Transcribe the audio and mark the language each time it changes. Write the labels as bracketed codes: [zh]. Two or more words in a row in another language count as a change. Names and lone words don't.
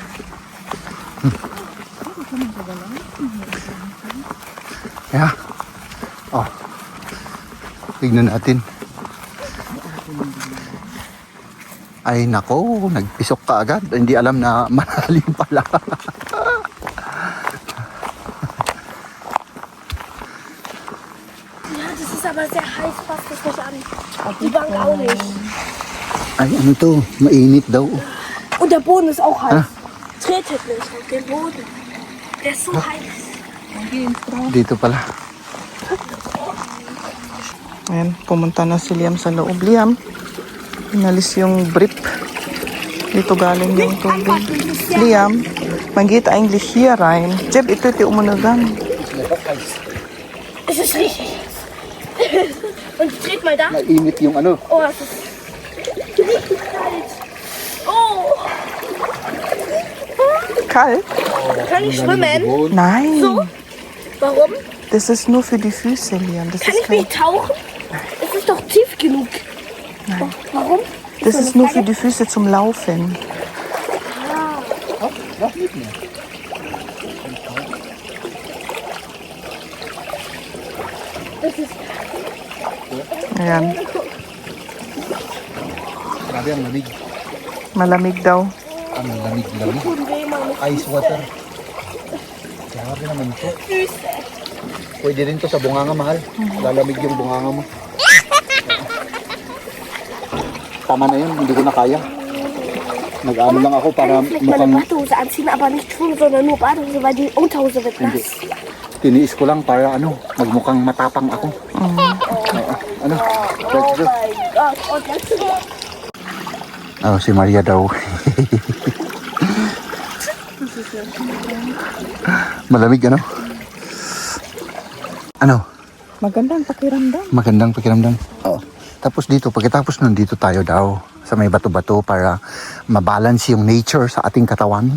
[en] Yeah. [tl] Oh. Tignan natin. Ay nako, nagpisok ka agad. Hindi alam na malalim pala. [de] Ja, das ist aber sehr heiß, passt das nicht an. Die Bank auch nicht. [tl] Ay ano to, mainit daw. [de] Und der Boden ist auch heiß. Tretet nicht auf den Boden. Der ist so heiß. [tl] Dito pala. Ayan, pumunta na si Liam sa loob. Liam, inalis yung brief. Dito galing yung tubig. Liam, [de] man geht eigentlich hier rein. [tl] Jeb, ito umunagan. [de] Es ist richtig heiß. Und dreht mal da. [tl] Mainit yung ano. [de] Oh, es ist richtig kalt. Oh. Kalt? Kann ich schwimmen? Nein. So? Warum? Das ist nur für die Füße, Liam. Das Kann ist ich nicht tauchen? Es ist doch tief genug. Nein. Warum? Das ist nur für die Füße zum Laufen. Das ist [tl] Ayan, Grabe ang lamig. malamig daw. Ang lamig lang. [de] tun weh, meine [en] Ice water. [tl] Grabe naman ito. [de] Füße. [tl] Pwede rin to sa bunganga, mahal. Lalamig yung bunganga mo. Tama na yun, hindi ko na kaya. Nag-ano lang ako para [de] Vielleicht meine [tl] mukhang [de] Matehose anziehen, aber nicht schon, sondern nur Badehose, weil die Unterhose wird [tl] hindi. [de] nass. [tl] Tiniis ko lang para magmukhang matapang ako. Oo. Ano? [en] Let's go. My God. [de] Und jetzt [tl] Oh, si Maria daw. Malamig, ano? Ano? Magandang pakiramdam. Magandang pakiramdam. Oo. Tapos dito, pagkatapos nun, dito tayo daw sa may bato-bato para mabalance yung nature sa ating katawan.